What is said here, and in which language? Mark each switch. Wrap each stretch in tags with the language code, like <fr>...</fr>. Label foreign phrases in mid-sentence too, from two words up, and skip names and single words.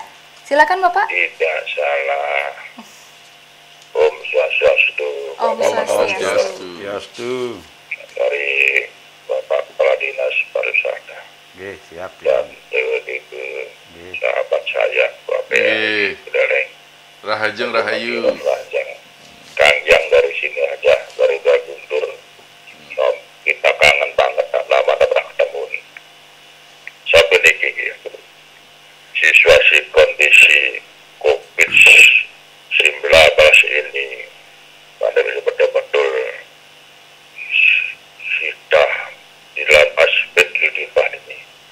<id>Silakan Bapak. Tidak salah.</id> <ban>Om Swastiastu. Om Swastiastu.</ban> <id>Dari Bapak Kepala Dinas Pariwisata. Oke, siap Dan ya. Ibu sahabat saya, Bapak Bedaleng.</id> <ban>Rahajeng Rahayu. Rahajeng.</ban> <id>Kang yang dari sini aja, dari Guntur. Kita kangen banget, lama tak pernah ketemu nih. Saya peniki ya. Situasi kondisi COVID-19 ini pandemi betul-betul sudah di dalam aspek kehidupan ini.</id>